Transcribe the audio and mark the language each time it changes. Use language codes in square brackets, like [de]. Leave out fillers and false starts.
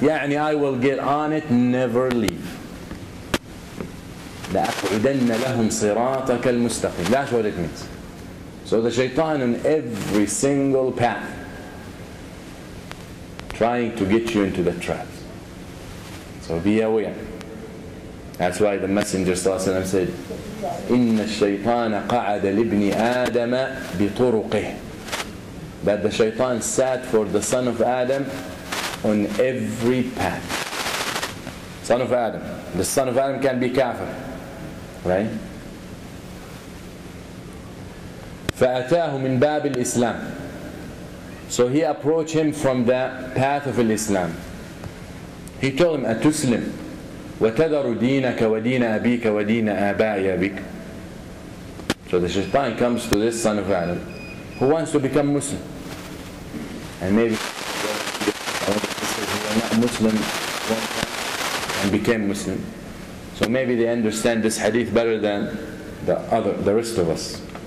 [en] يعني I will get on it, never leave. [ar] لأقعدن لهم صراطك المستقيم. [en] That's what it means. So the shaitan on every single path, trying to get you into the trap. So be aware. That's why the Messenger ﷺ said, [ar] إن الشيطان قعد لابن آدم بطرقه. [en] That the shaitan sat for the son of Adam on every path. Son of Adam. The son of Adam can be kafir. Right? [ar] فأتاه من باب الإسلام. [en] So he approached him from the path of Islam. He told him, [ar] أتسلم وتذر دينك ودين أبيك ودين آباء أبيك. [en] So the shaitan comes to this son of Adam who wants to become Muslim. And maybe he was not Muslim and became Muslim. So maybe they understand this hadith better than the rest of us.